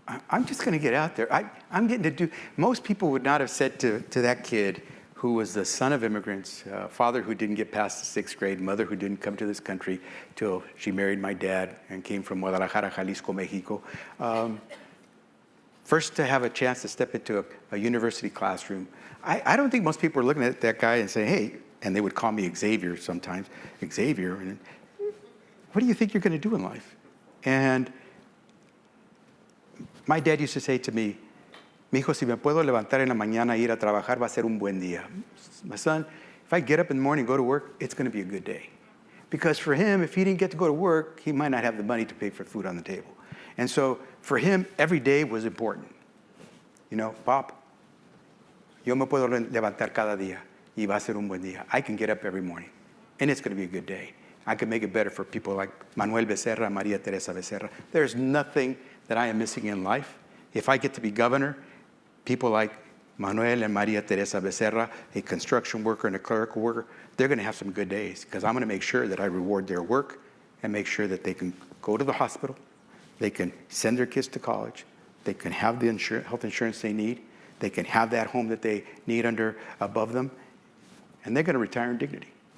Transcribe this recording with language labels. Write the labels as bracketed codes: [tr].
[en] I'm just going to get out there. I'm getting to do, most people would not have said to that kid who was the son of immigrants, father who didn't get past the 6th grade, mother who didn't come to this country till she married my dad and came from Guadalajara, Jalisco, Mexico. First to have a chance to step into a university classroom. I don't think most people are looking at that guy and saying, hey, and they would call me Xavier sometimes, Xavier, and what do you think you're going to do in life? And my dad used to say to me, [es] mijo, si me puedo levantar en la mañana y ir a trabajar, va a ser un buen día. [en] My son, if I get up in the morning and go to work, it's going to be a good day. Because for him, if he didn't get to go to work, he might not have the money to pay for food on the table. And so for him, every day was important. You know, Pop, [es] yo me puedo levantar cada día y va a ser un buen día. [en] I can get up every morning, and it's going to be a good day. I can make it better for people like Manuel Becerra, Maria Teresa Becerra. There's nothing that I am missing in life. If I get to be governor, people like Manuel and Maria Teresa Becerra, a construction worker and a clerical worker, they're going to have some good days because I'm going to make sure that I reward their work and make sure that they can go to the hospital, they can send their kids to college, they can have the health insurance they need, they can have that home that they need above them, and they're going to retire in dignity.